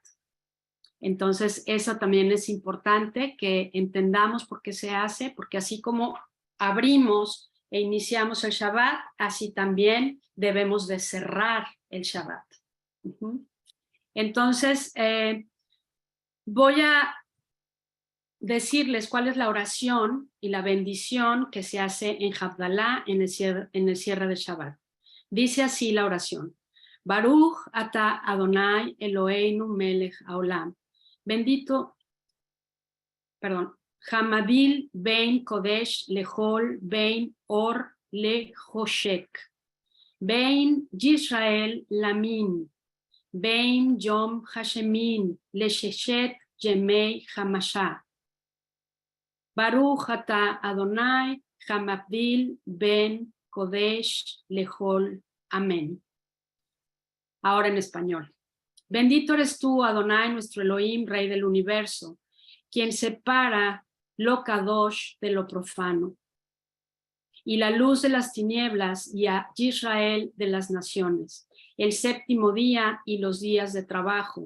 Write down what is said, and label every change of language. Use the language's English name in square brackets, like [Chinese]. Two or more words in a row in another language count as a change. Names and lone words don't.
[Spanish] Entonces eso también es importante que entendamos por qué se hace, porque así como abrimos e iniciamos el Shabbat, así también debemos de cerrar el Shabbat. Entonces, voy a decirles cuál es la oración y la bendición que se hace en Havdalah, en el cierre del Shabbat. Dice así la oración: [Hebrew] ברוך אתה אדני אלוהינו מלך העולם. [Spanish] Bendito perdón, [Hebrew] המבדיל בין קודש לחול בין אור לחושך, בין ישראל לעמים, בין יום השביעי לששת ימי המעשה. ברוך אתה אדני המבדיל בין קודש לחול. [Spanish] Amén. Ahora en español. Bendito eres tú, Adonai, nuestro Elohim, Rey del universo, quien separa lo kadosh de lo profano, y la luz de las tinieblas y a Israel de las naciones, el séptimo día y los días de trabajo.